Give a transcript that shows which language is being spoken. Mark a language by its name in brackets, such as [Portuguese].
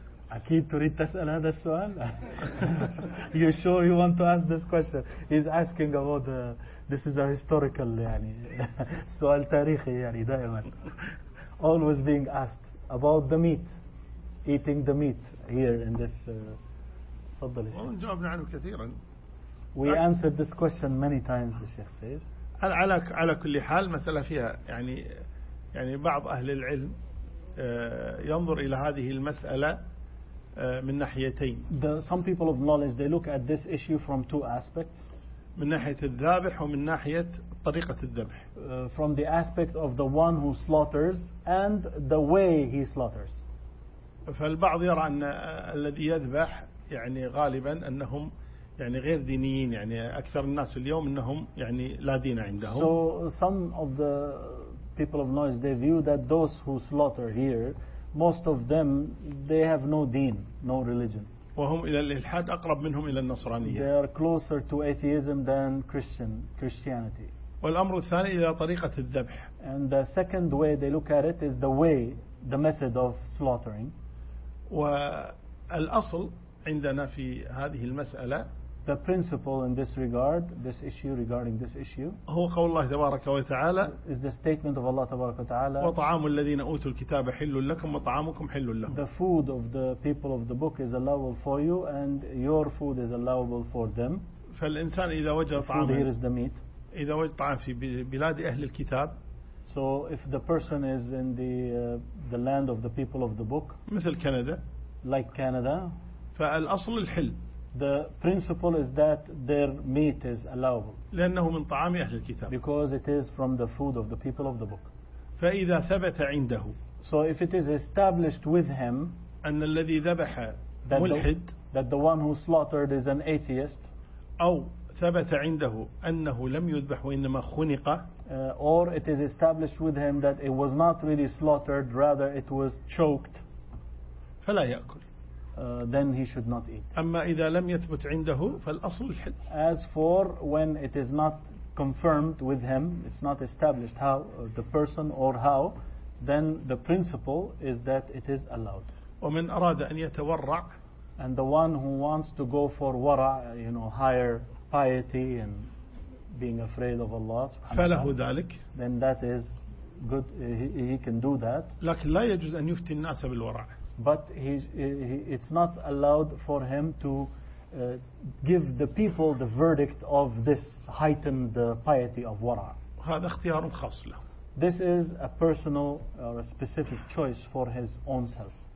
[Arabic] أكيد تريد تسأل هذا السؤال. [English] You sure you want to ask this question? He's asking about the. This is a historical يعني. [Arabic] سؤال تاريخي يعني دائما. [English] Always being asked about the meat, eating the meat here in this. [Arabic] تفضل. جاوبنا عنه كثيرا. [English] We answered this question many times. The sheikh says. [Arabic] على كل حال مسألة فيها يعني بعض أهل العلم. ينظر إلى هذه المسألة من ناحيتين. [English] Some people of knowledge they look at this issue from two aspects. [Arabic] من ناحية الذابح ومن ناحية طريقة الذبح. [English] From the aspect of the one who slaughters and the way he slaughters. [Arabic] فالبعض يرى أن الذي يذبح يعني غالبا أنهم يعني غير دينيين يعني أكثر الناس اليوم أنهم يعني لا دين عندهم. [English] So some of the people of knowledge they view that those who slaughter here most of them they have no deen, no religion. [Arabic] وهم إلى الإلحاد أقرب منهم إلى النصرانية. [English] They are closer to atheism than Christianity. [Arabic] والأمر الثاني إلى طريقة الذبح. [English] And the second way they look at it is the way, the method of slaughtering. [Arabic] والأصل عندنا في هذه المسألة. [English] The principle in this regard, this issue regarding this issue, [Arabic] هو قول الله تبارك وتعالى. [English] Is the statement of Allah [Arabic] تبارك وتعالى. وطعام الذين أوتوا الكتاب حل لكم وطعامكم حل لهم. [English] The food of the people of the book is allowable for you, and your food is allowable for them. [Arabic] فالإنسان إذا وجد طعام. [English] The food here is the meat. [Arabic] إذا وجد طعام في بلاد أهل الكتاب. [English] So if the person is in the land of the people of the book. [Arabic] مثل كندا. [English] Like Canada. [Arabic] فالأصل الحل. [English] The principle is that their meat is allowable. [Arabic] لأنه من طعام أهل الكتاب. [English] Because it is from the food of the people of the book. [Arabic] فإذا ثبت عنده. [English] So if it is established with him. [Arabic] أن الذي ذبح ملحد. [English] That the one who slaughtered is an atheist. [Arabic] أو ثبت عنده أنه لم يذبح وإنما خنق. [English] Or it is established with him that it was not really slaughtered, rather it was choked. [Arabic] فلا يأكل. [English] Then he should not eat. [Arabic] أما إذا لم يثبت عنده فالأصل الحل. [English] As for when it is not confirmed with him, it's not established how the person or how, then the principle is that it is allowed. [Arabic] ومن أراد أن يتورع. [English] And the one who wants to go for ورع, you know, higher piety and being afraid of Allah. [Arabic] فله ذلك. [English] Then that is good. He can do that. [Arabic] لكن لا يجوز أن يفتي الناس بالورع. [English] But it's not allowed for him to give the people the verdict of this heightened piety of wara. [Arabic] هذا اختيار خاص له. [English] This is a personal or a specific choice for his own self.